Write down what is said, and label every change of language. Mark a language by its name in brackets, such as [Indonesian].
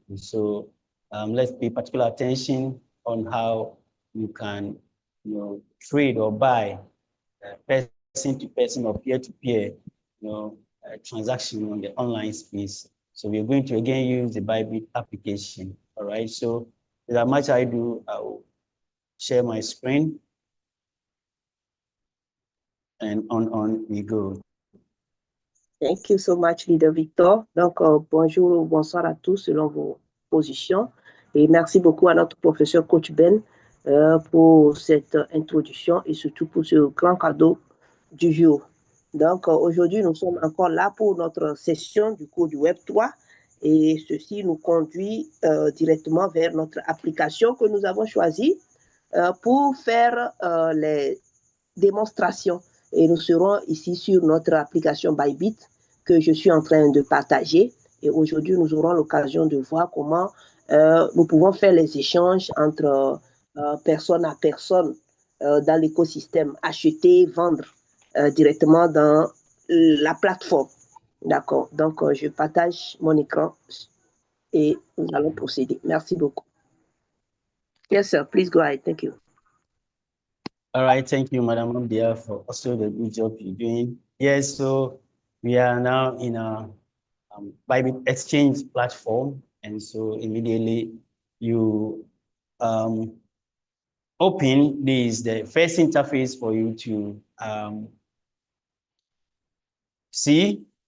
[English] And so let's pay particular attention on how you can, trade or buy person to person or peer to peer, transaction on the online space. So we're going to again use the Bybit application. All right. So without much ado, I will share my screen, and on we go. Thank you so much, Leader Victor. [French] Donc, bonjour ou bonsoir à tous selon vos positions. Et merci beaucoup à notre professeur Coach Ben pour cette introduction et surtout pour ce grand cadeau du jour. Donc, aujourd'hui, nous sommes encore là pour notre session du cours du Web 3 et ceci nous conduit directement vers notre application que nous avons choisie pour faire les démonstrations. Et nous serons ici sur notre application Bybit que je suis en train de partager. Et aujourd'hui, nous aurons l'occasion de voir comment nous pouvons faire les échanges entre personne à personne dans l'écosystème, acheter, vendre directement dans la plateforme. D'accord. Donc, je partage mon écran et nous allons procéder. [English] Merci beaucoup. Yes, sir. Please go ahead. Thank you. All right, thank you, Madam Amdia, for also the good job you're doing. Yes, so we are now in a Bybit exchange platform, and so immediately you open this, the first interface for you to see.